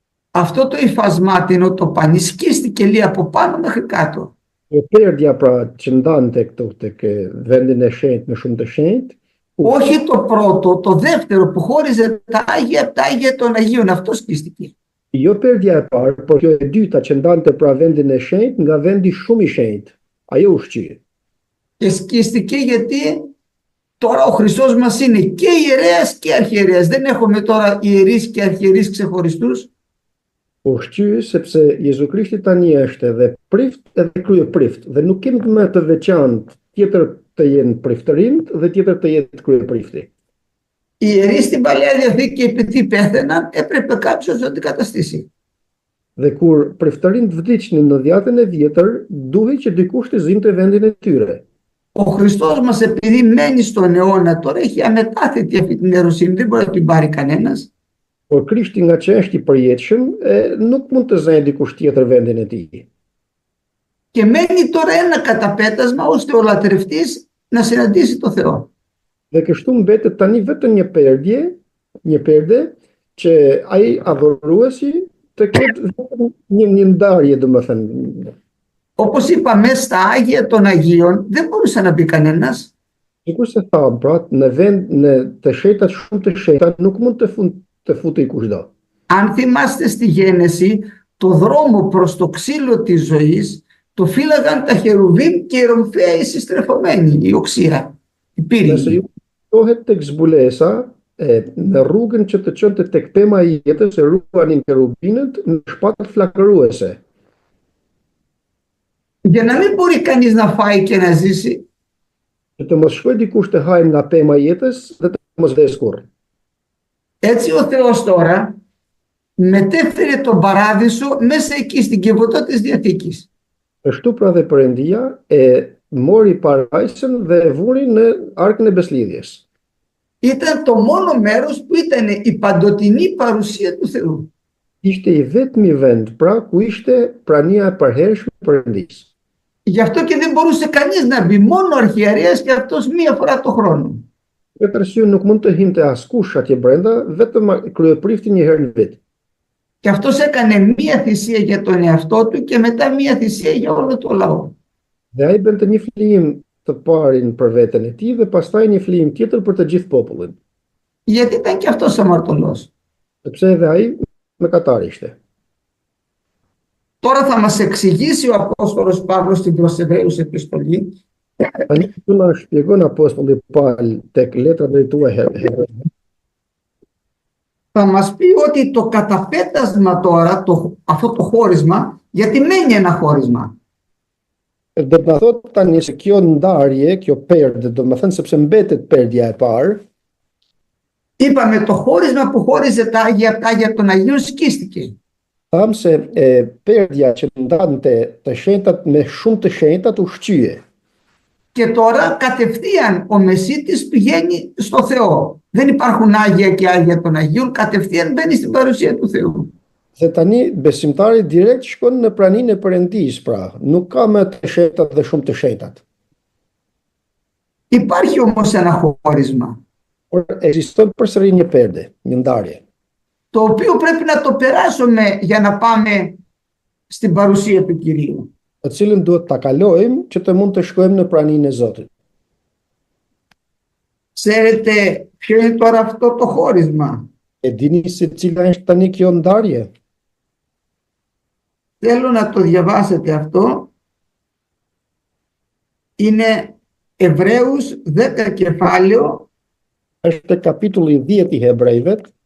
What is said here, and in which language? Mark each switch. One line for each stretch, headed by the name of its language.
Greek: αυτό το υφασμάτινο, το πανί, σκίστηκε λίγο από πάνω μέχρι κάτω.
Albanian: e perdja pra që ndante këtu tek vendin e shenjtë me shumë të shenjtë,
Greek: Όχι το πρώτο, το δεύτερο που χώριζε τα Άγια από τα Άγια των Αγίων, αυτό σκίστηκε.
Albanian: jo perdja e parë, por kjo e dyta që ndante pra vendin e shenjtë nga vendi shumë i shenjtë. Ajo ushqye.
Greek: Και σκίστηκε γιατί τώρα ο Χριστός μας είναι και ιερέας και αρχιερέας. Δεν έχουμε τώρα ιερείς και αρχιερείς ξεχωριστούς.
Albanian: Ushqye sepse Jezu Krishti tani është edhe prift edhe kryeprift dhe nuk kemi më të veçantë tjetër të jenë priftërinë dhe tjetër të jetë kryeprifti.
Greek: Οι ιερείς στην Παλαιά Διαθήκη επειδή πέθαιναν έπρεπε κάποιος να τους αντικαταστήσει.
Albanian: Dhe kur priftërinët vdiqnin në dhjatën e vjetër, duhej që dikush të zinte vendin e tyre.
Greek: Ο Χριστός μας επειδή μένει στον αιώνα τώρα έχει αμετάθετη αυτή την ιεροσύνη, δεν μπορεί να την πάρει κανένας.
Albanian: Por Krishti nga që është i përjetshëm, nuk mund të zënë dikush tjetër vendin e tij.
Greek: Και μένει τώρα ένα καταπέτασμα ώστε ο λατρευτής να συναντήσει το Θεό.
Albanian: Dhe kështu mbetet tani vetëm një perde që ai adhuruesi të ketë vetëm një ndarje, domethënë.
Greek: Όπως είπα, μέσα στα Άγια των Αγίων δεν μπορούσε να μπει κανένας.
Albanian: Sikur se tham, pra, në vend në të shenjtat shumë të shenjta nuk mund të futej kushdo.
Greek: Αν θυμάστε στη Γένεση, το δρόμο προς το ξύλο της ζωής το φύλαγαν τα χερουβίμ και η ρομφαία η συστρεφωμένη, η οξία, η
Albanian: Nëse
Greek: πύρινη.
Albanian: ju kujtohet tek zbulesa, në rrugën që të çonte tek pema e jetës e ruanin kerubinët në shpatat flakëruese.
Greek: Για να μην μπορεί κανείς να φάει και να ζήσει,
Albanian: Që të mos shkoj dikush të hajë nga pema e jetës dhe të mos vdes kurrë.
Greek: έτσι ο Θεός τώρα μετέφερε τον παράδεισο μέσα εκεί στην Κιβωτό της Διαθήκης.
Albanian: Ashtu pra dhe Perëndia e mori parajsën dhe e vuri në arkën e beslidhjes.
Greek: Ήταν το μόνο μέρος που ήταν η παντοτινή παρουσία του Θεού.
Albanian: Ishte i vetmi vend pra ku ishte prania e përhershme e Perëndisë.
Greek: Γι' αυτό και δεν μπορούσε κανείς να μπει, μόνο ο αρχιερέας και αυτός μία φορά το χρόνο.
Albanian: Për arsye nuk mund të hinte askush atje brenda, vetëm kryeprifti një herë në vit.
Greek: Και αυτός έκανε μία θυσία για τον εαυτό του και μετά μία θυσία για όλο το λαό.
Albanian: Dhe ai bënte një flijim të parin për veten e tij dhe pastaj një flijim tjetër për të gjithë popullin,
Greek: Γιατί ήταν και αυτός αμαρτωλός.
Albanian: sepse edhe ai mëkatar ishte.
Greek: Τώρα θα μας εξηγήσει ο Απόστολος Παύλος στην προς Εβραίους επιστολή
Albanian: Tani këtu na shpjegon apostulli Paul tek letra drejtuar Hebrejve.
Greek: θα μας πει ότι το καταπέτασμα τώρα, αυτό το χώρισμα, γιατί μένει ένα χώρισμα.
Albanian: Do të na thotë tani se kjo ndarje, kjo perdë, do të thënë sepse mbetet perdja e parë,
Greek: Είπαμε το χώρισμα που χώριζε τα Άγια των Αγίων σκίστηκε.
Albanian: tham se perdja që ndante të shenjtat me shumë të shenjtat u shqye.
Greek: Και τώρα κατευθείαν ο Μεσίτης πηγαίνει στο Θεό. Δεν υπάρχουν Άγια και Άγια των Αγίων, κατευθείαν μπαίνει στην παρουσία του Θεού.
Albanian: Dhe tani besimtari direkt shkon në praninë e Perëndisë, pra, nuk ka më të shenjtat dhe shumë të shenjtat.
Greek: Υπάρχει όμως ένα χώρισμα,
Albanian: Por ekziston përsëri një perde, një ndarje,
Greek: το οποίο πρέπει να το περάσουμε για να πάμε στην παρουσία του Κυρίου.
Albanian: të cilën duhet ta kalojmë që të mund të shkojmë në praninë e Zotit.
Greek: Ξέρετε ποιο είναι τώρα αυτό το χώρισμα?
Albanian: E dini se cila është tani kjo ndarje?
Greek: Θέλω να το διαβάσετε αυτό. Είναι Εβραίους 10 κεφάλαιο.
Albanian: Është kapitulli 10 i Hebrejve,